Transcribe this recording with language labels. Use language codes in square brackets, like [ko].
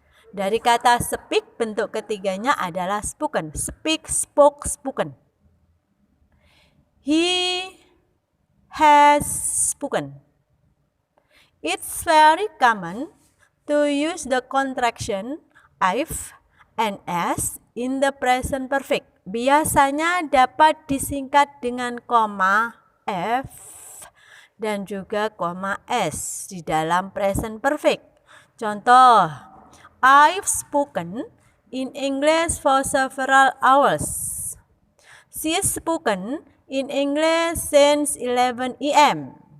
[id] Dari kata speak, bentuk ketiganya adalah spoken. [en] Speak, spoke, spoken. He has spoken. It's very common to use the contraction I've and s in the present perfect. [id] Biasanya dapat disingkat dengan koma f dan juga koma s di dalam present perfect. [en] Contoh, I've spoken in English for several hours. She's spoken in English since 11 a.m.